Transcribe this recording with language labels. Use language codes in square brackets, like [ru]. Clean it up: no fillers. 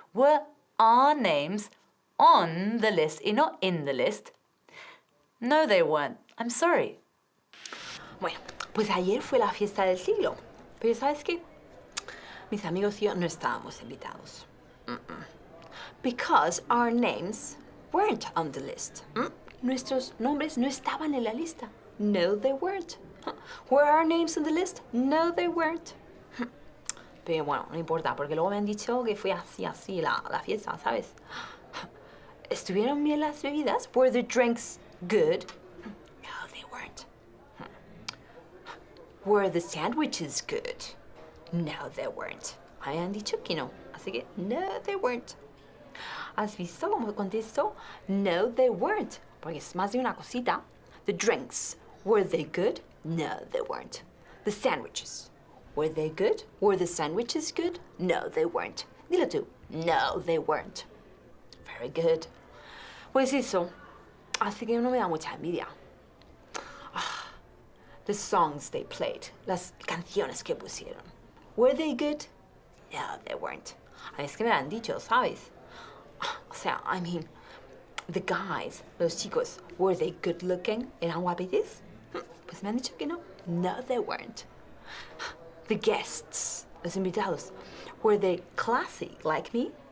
[en] Were our names on the list [es] y no [en] in the list? No, they weren't. I'm sorry. [es] Bueno, pues ayer fue la fiesta del siglo. Pero ¿sabes qué? Mis amigos y yo no estábamos invitados. [en] Because our names weren't on the list. [es] Nuestros nombres no estaban en la lista. [en] No, they weren't. Were our names on the list? No, they weren't. [es] Pero bueno, no importa, porque luego me han dicho que fue así la fiesta, ¿sabes? ¿Estuvieron bien las bebidas? [en] Were the drinks good? No, they weren't. Were the sandwiches good? No, they weren't. [es] Me han dicho que no, así que [en] no, they weren't. [es] ¿Has visto cómo contesto? [en] No, they weren't. [es] Porque es más de una cosita. [en] The drinks, were they good? No, they weren't. The sandwiches, were they good? Were the sandwiches good? No, they weren't. [es] Dilo tú. [en] No, they weren't. Very good. [es] Pues eso. Así que no me da mucha envidia. [en] The songs they played. [es] Las canciones que pusieron. [en] Were they good? No, they weren't. [es] A mí es que me lo han dicho, ¿sabes? O sea, [en] I mean, the guys, [es] los chicos, [en] were they good looking? [es] ¿Eran guapetes? Pues me han dicho que no. [en] No, they weren't. The guests, [es] los invitados, [en] were they classy like me?